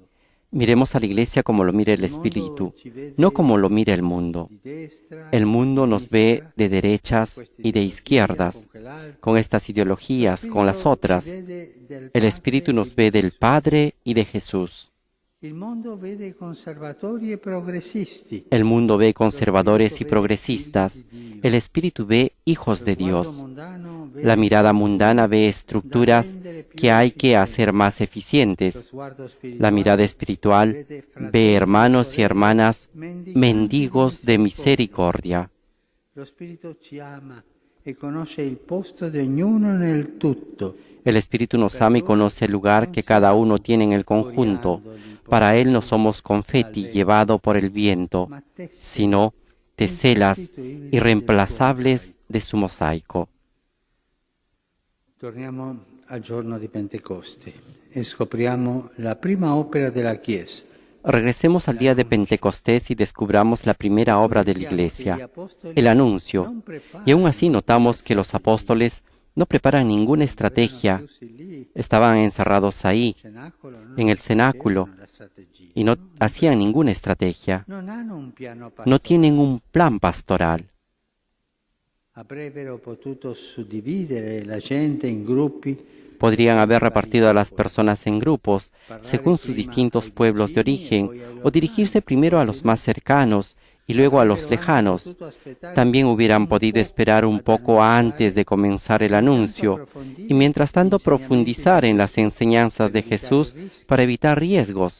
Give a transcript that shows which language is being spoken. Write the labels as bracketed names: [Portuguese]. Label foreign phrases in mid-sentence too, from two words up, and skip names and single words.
[Spanish] Miremos a la Iglesia como lo mira el Espíritu, no como lo mira el mundo. El mundo nos ve de derechas y de izquierdas, con estas ideologías, con las otras. El Espíritu nos ve del Padre y de Jesús. [Italian] Il mondo vede conservatori e progressisti. [Spanish] El mundo ve conservadores y progresistas. El espíritu ve hijos de Dios. La mirada mundana ve estructuras que hay que hacer más eficientes. La mirada espiritual ve hermanos y hermanas mendigos de misericordia. [Italian] Lo Spirito ci ama e conosce il posto di ognuno nel tutto. [Spanish] El Espíritu nos ama y conoce el lugar que cada uno tiene en el conjunto. Para Él no somos confeti llevado por el viento, sino teselas irreemplazables de su mosaico. [Italian] Torniamo al giorno di Pentecoste e scopriamo la prima opera della Chiesa. [Spanish] Regresemos al día de Pentecostés y descubramos la primera obra de la Iglesia, el anuncio. Y aún así notamos que los apóstoles no preparan ninguna estrategia. Estaban encerrados ahí, en el cenáculo, y no hacían ninguna estrategia. No tienen un plan pastoral. [Italian] Avrebbero potuto suddividere la gente in gruppi. [Spanish] Podrían haber repartido a las personas en grupos, según sus distintos pueblos de origen, o dirigirse primero a los más cercanos y luego a los lejanos. También hubieran podido esperar un poco antes de comenzar el anuncio, y mientras tanto profundizar en las enseñanzas de Jesús para evitar riesgos.